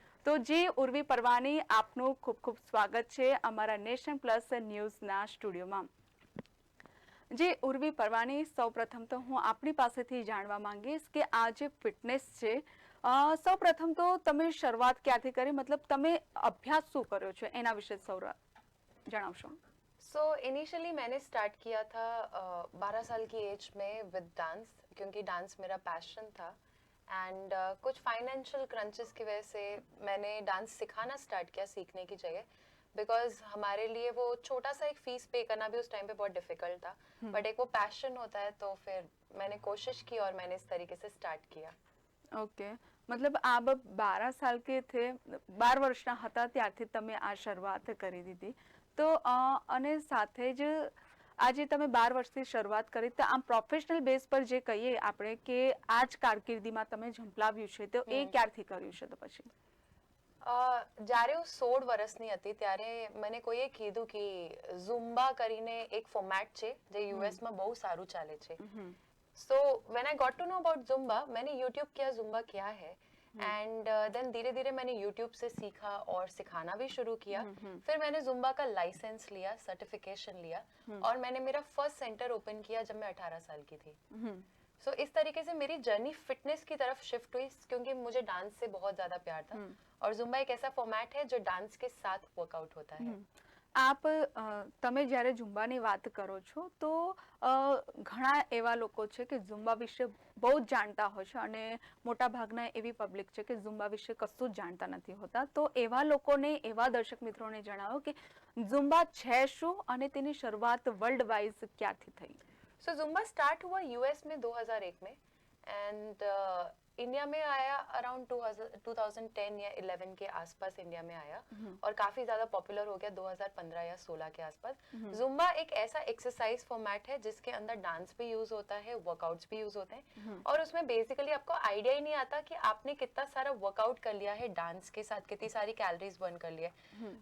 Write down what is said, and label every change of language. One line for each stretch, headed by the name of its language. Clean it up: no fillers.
Gujarati: તો જી ઉર્વી પરવાની, આપનું ખૂબ ખૂબ સ્વાગત છે અમારા નેશન પ્લસ ન્યૂઝના સ્ટુડિયોમાં. જી ઉર્વી પરવાની, સૌપ્રથમ તો હું આપની પાસેથી જાણવા માંગીશ કે આ જે ફિટનેસ છે, સૌપ્રથમ તો તમે શરૂઆત ક્યાંથી કરી, મતલબ તમે અભ્યાસ શું કર્યો છે એના વિશે જણાવશો.
Hindi: सो इनिशियली मैंने स्टार्ट किया था 12 साल की एज में विद डांस, क्योंकि डांस मेरा पैशन था एंड कुछ फाइनेंशियल क्रंचेस की वजह से मैंने डांस सिखाना स्टार्ट किया सीखने की जगह, बिकॉज हमारे लिए वो छोटा सा एक फीस पे करना भी उस टाइम पे बहुत डिफिकल्ट था, बट एक वो पैशन होता है तो फिर मैंने कोशिश की और मैंने इस तरीके से स्टार्ट किया.
Gujarati: ઓકે, મતલબ
Hindi: આપ 12 સાલ કે થે,
Gujarati: 12 વર્ષના હતા ત્યારથી તમે આ શરૂઆત કરી દીધી. તો અને સાથે જ આજે તમે 12 વર્ષથી શરૂઆત કરી, તો આમ પ્રોફેશનલ બેઝ પર જે કહીએ આપણે કે આ જ કારકિર્દીમાં તમે ઝંપલાવ્યું છે, તો એ ક્યારથી કર્યું છે? તો પછી જ્યારે હું 16 વર્ષની હતી ત્યારે મને કોઈએ કીધું કે ઝુમ્બા કરીને એક ફોર્મેટ છે જે યુએસમાં બહુ સારું ચાલે છે.
English: So when I got to know about Zumba,
Hindi: मैंने YouTube किया Zumba क्या है, एंड देन धीरे धीरे मैंने YouTube से सीखा और सिखाना भी शुरू किया. फिर मैंने Zumba का लाइसेंस लिया, सर्टिफिकेशन लिया और मैंने मेरा फर्स्ट सेंटर ओपन किया जब मैं 18 साल की थी. सो इस तरीके से मेरी जर्नी फिटनेस की तरफ शिफ्ट हुई, क्योंकि मुझे डांस से बहुत ज्यादा प्यार था और Zumba एक ऐसा फॉर्मेट है जो डांस के साथ वर्कआउट होता है.
Gujarati: આપ તમે જ્યારે ઝુમ્બાની વાત કરો છો તો ઘણા એવા લોકો છે કે ઝુમ્બા વિશે બહુ જ જાણતા હોય છે અને મોટા ભાગના એવી પબ્લિક છે કે ઝુમ્બા વિશે કશું જ જાણતા નથી હોતા. તો એવા લોકોને, એવા દર્શક મિત્રોને જણાવો કે ઝુમ્બા છે શું અને તેની શરૂઆત વર્લ્ડ વાઇઝ ક્યારથી થઈ?
Hindi: सो जुम्बा स्टार्ट हुआ यूएस में 2001 में एंड इंडिया में आया अराउंड 2010 या 11 के आसपास इंडिया में आया और काफी ज्यादा पॉपुलर हो गया 2015 या 16 के आसपास. जुम्बा एक ऐसा एक्सरसाइज फॉर्मेट है जिसके अंदर डांस भी यूज होता है, वर्कआउट्स भी यूज होते हैं और उसमें बेसिकली आपको आइडिया ही नहीं आता कि आपने कितना सारा वर्कआउट कर लिया है डांस के साथ, कितनी सारी कैलोरीज बर्न कर लिया है.